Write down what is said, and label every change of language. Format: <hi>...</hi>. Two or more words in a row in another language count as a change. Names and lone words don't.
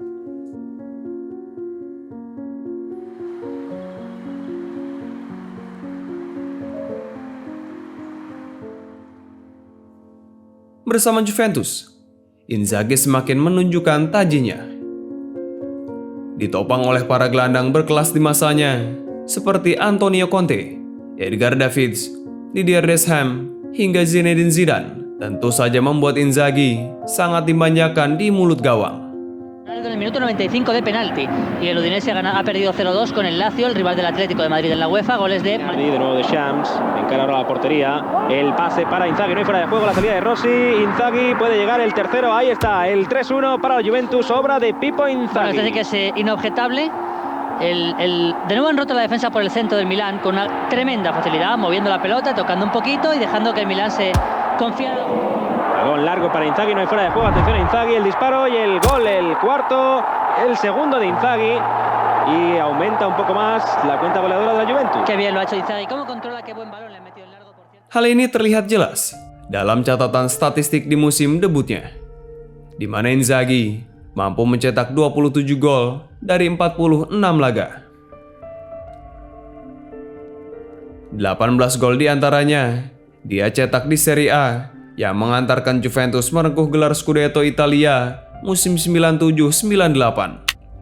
<id>Bersama Juventus, Inzaghi semakin menunjukkan tajinya. Ditopang oleh para gelandang berkelas di masanya, seperti Antonio Conte, Edgar Davids, Didier Deschamps, hingga Zinedine Zidane, tentu saja membuat Inzaghi sangat dimanjakan di mulut gawang.</id> <es>En el minuto 95 de penalti y el Udinese ha perdido 0-2 con el Lazio, el rival del Atlético de Madrid en la UEFA. Goles de Madrid, de nuevo de Shams, encara ahora la portería, el pase para Inzaghi, no hay fuera de juego, la salida de Rossi, Inzaghi puede llegar el tercero, ahí está, el 3-1 para la Juventus, obra de Pippo Inzaghi. Bueno, es decir que es inobjetable. De nuevo han roto la defensa por el centro del Milán con una tremenda facilidad, moviendo la pelota, tocando un poquito y dejando que el Milán se confiara. Balón largo para Inzaghi, no hay fuera de juego, atención a Inzaghi, el disparo y el gol, el cuarto, el segundo de Inzaghi, y aumenta un poco más la cuenta goleadora de la Juventus. Qué bien lo ha hecho Inzaghi, cómo controla, qué buen balón le ha metido el largo, por cierto.</es> <id>Hal ini terlihat jelas dalam catatan statistik di musim debutnya, di mana Inzaghi mampu mencetak 27 gol dari 46 laga. 18 gol diantaranya dia cetak di Serie A yang mengantarkan Juventus merengkuh gelar Scudetto Italia musim 97-98.</id>